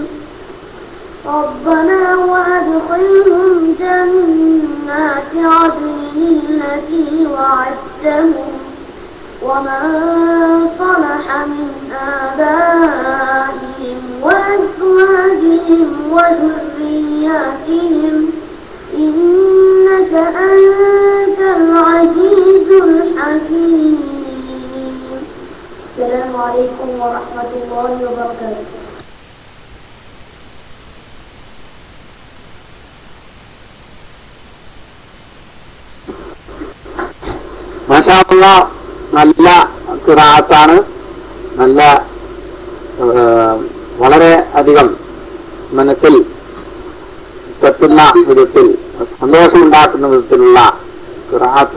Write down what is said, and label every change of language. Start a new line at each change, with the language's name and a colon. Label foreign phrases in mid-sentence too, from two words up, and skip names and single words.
Arabic: ربنا وأدخلهم جنات عدن التي وعدتهم ومن صلح من آبائهم وأزواجهم وذرياتهم إنك أنت العزيز الحكيم. السلام عليكم ورحمة الله وبركاته. ما شاء الله,
Malayalam: നല്ല ഖിറാഅത്താണ്. നല്ല വളരെ അധികം മനസ്സിൽ തട്ടുന്ന വിധത്തിൽ, സന്തോഷമുണ്ടാക്കുന്ന വിധത്തിലുള്ള ഖിറാഅത്ത്.